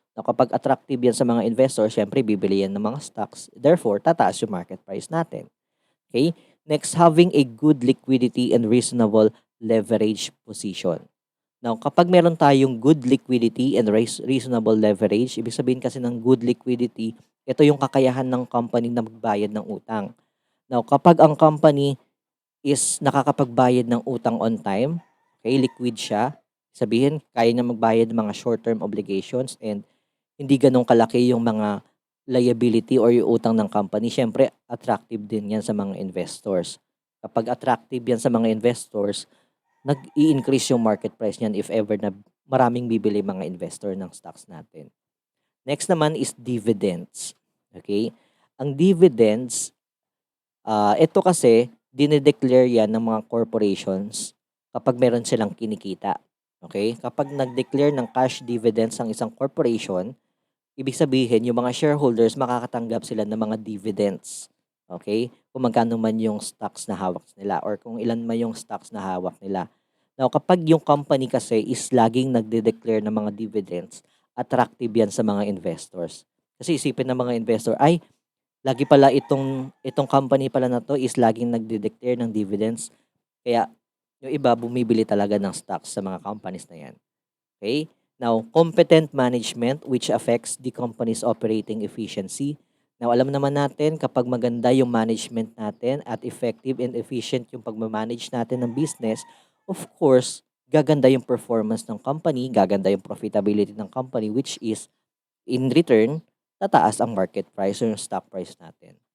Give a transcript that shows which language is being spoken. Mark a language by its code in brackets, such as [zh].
[tl] Na kapag attractive 'yan sa mga investors, syempre bibili yan ng mga stocks. Therefore, tataas yung market price natin. Okay? [en] Next, having a good liquidity and reasonable leverage position. [tl] Now, kapag meron tayong good liquidity and reasonable leverage, ibig sabihin kasi ng good liquidity, ito yung kakayahan ng company na magbayad ng utang. Now, kapag ang company is nakakapagbayad ng utang on time, okay, liquid siya, sabihin, kaya niya magbayad ng mga short-term obligations and hindi ganun kalaki yung mga liability or yung utang ng company, syempre, attractive din yan sa mga investors. Kapag attractive yan sa mga investors, nag-i-increase yung market price niyan if ever na maraming bibili mga investor ng stocks natin. [en] Next naman is dividends. Okay? [tl] Ang dividends, ito kasi, dinedeclare yan ng mga corporations kapag meron silang kinikita. Okay? Kapag nag-declare ng cash dividends ang isang corporation, ibig sabihin, yung mga shareholders, makakatanggap sila ng mga dividends. Okay? Kung magkano man yung stocks na hawak nila or kung ilan man yung stocks na hawak nila. Now, kapag yung company kasi is laging nagde-declare ng mga dividends, attractive yan sa mga investors. Kasi isipin ng mga investor, ay, lagi pala itong company pala na to is laging nagde-declare ng dividends. Kaya, yung iba, bumibili talaga ng stocks sa mga companies na yan. Okay? [en] Now, competent management which affects the company's operating efficiency. [tl] Now, alam naman natin kapag maganda yung management natin at effective and efficient yung pagmamanage natin ng business, of course, gaganda yung performance ng company, gaganda yung profitability ng company which is in return, tataas ang market price o yung stock price natin.